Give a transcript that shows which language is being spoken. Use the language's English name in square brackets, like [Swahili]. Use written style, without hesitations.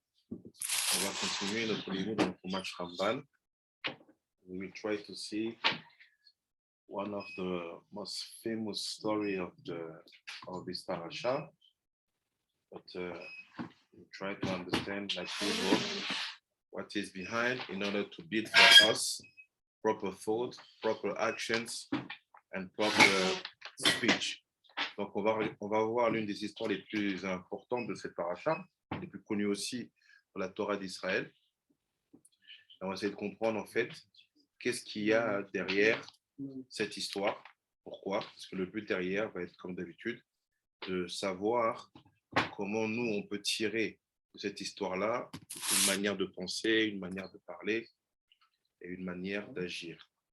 [French] On va continuer notre limoud dans le Chumash RamBa. [English] We will try to see one of the most famous story of this parasha, but we try to understand, like usual, what is behind in order to build for us proper thought, proper actions, and proper speech. [French] Donc, on va voir l'une des histoires les plus importantes de cette paracha, les plus connues aussi dans la Torah d'Israël. On va essayer de comprendre, en fait, qu'est-ce qu'il y a derrière cette histoire. Pourquoi? Parce que le but derrière va être, comme d'habitude, de savoir comment nous, on peut tirer de cette histoire-là une manière de penser, une manière de parler et une manière d'agir.